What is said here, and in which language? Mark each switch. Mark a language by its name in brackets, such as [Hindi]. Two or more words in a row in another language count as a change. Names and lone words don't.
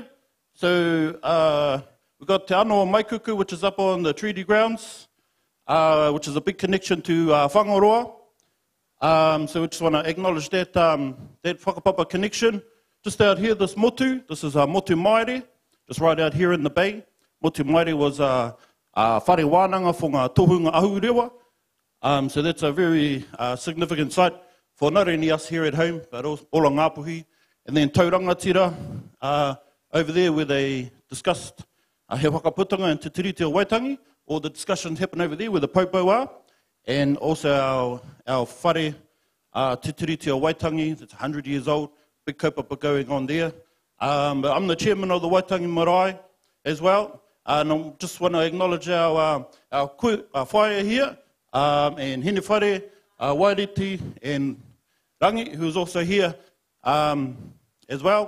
[English] So we've got Te Ano Maikuku, which is up on the treaty grounds, which is a big connection to Whangaroa. So we just want to acknowledge that whakapapa connection. Just out here, this motu, this is Motu Maere, just right out here in the bay. Motu Maere was [Māori] whare Wānanga [English] for [Māori] ngā tohunga ahurewa. [English] So that's a very significant site for not only us here at home, but also Ola Ngāpuhi. And then Taurangatira, over there where they discussed he whakaputanga and te tiriti o Waitangi. All the discussions happen over there where the popo are. And also our whare te tiriti o Waitangi, that's 100 years old. Big kaupapa going on there. But I'm the chairman of the Waitangi Marae as well. And I just want to acknowledge our whaia here, and Hine Whare, Wairiti, and Rangi, who's also here as well.